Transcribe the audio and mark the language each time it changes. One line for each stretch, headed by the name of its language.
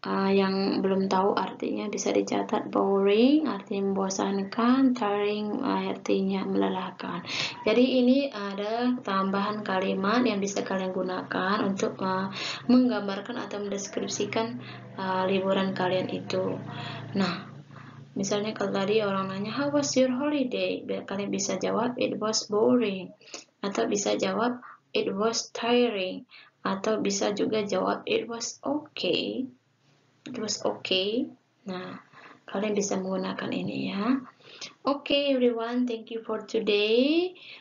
Indonesian: Yang belum tahu artinya bisa dicatat. Boring artinya membosankan, tiring artinya melelahkan. Jadi ini ada tambahan kalimat yang bisa kalian gunakan untuk menggambarkan atau mendeskripsikan liburan kalian itu. Nah, misalnya kalau tadi orang nanya,
English: how was your holiday?
Indonesian: Kalian bisa jawab,
English: it was boring.
Indonesian: Atau bisa jawab,
English: it was tiring.
Indonesian: Atau bisa juga jawab,
English: it was okay. It was okay.
Indonesian: Nah, kalian bisa menggunakan ini ya.
English: Okay, everyone, thank you for today.